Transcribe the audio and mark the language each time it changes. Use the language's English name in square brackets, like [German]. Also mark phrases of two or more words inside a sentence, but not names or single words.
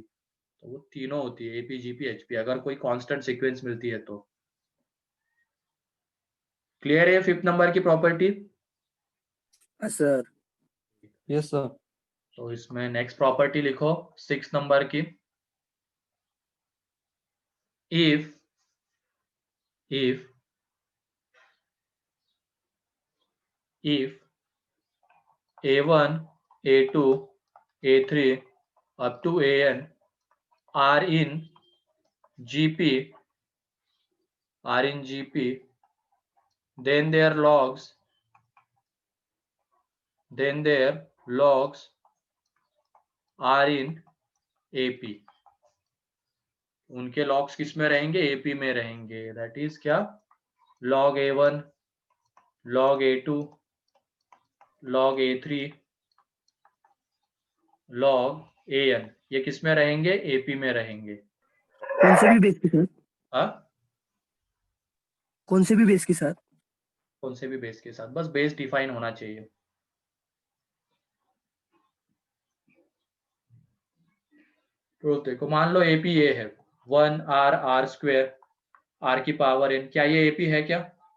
[Hindi] तो वो तीनों होती है, एपी जीपी एचपी, अगर कोई [English] constant sequence [Hindi] मिलती है तो। क्लियर है 5th नंबर की प्रॉपर्टी? सर। [English] yes sir. [Hindi] तो इसमें नेक्स्ट प्रॉपर्टी लिखो 6 नंबर की, [English] if a1 a2 a3 up to an are in gp then their logs are in ap, [Hindi] उनके लॉग्स किस में रहेंगे? एपी में रहेंगे। [English] that is [Hindi] क्या? [English] log a1 log a2 log a3 log an, [Hindi] ये किस में रहेंगे? एपी में रहेंगे। कौन से भी बेस के साथ? हाँ, कौन से भी बेस के साथ? कौन से भी बेस के साथ, बस बेस डिफाइन होना चाहिए। तो देखो, मान लो एपी ये है 1 आर स्क्वेयर आर की पावर एन, क्या ये एपी है क्या?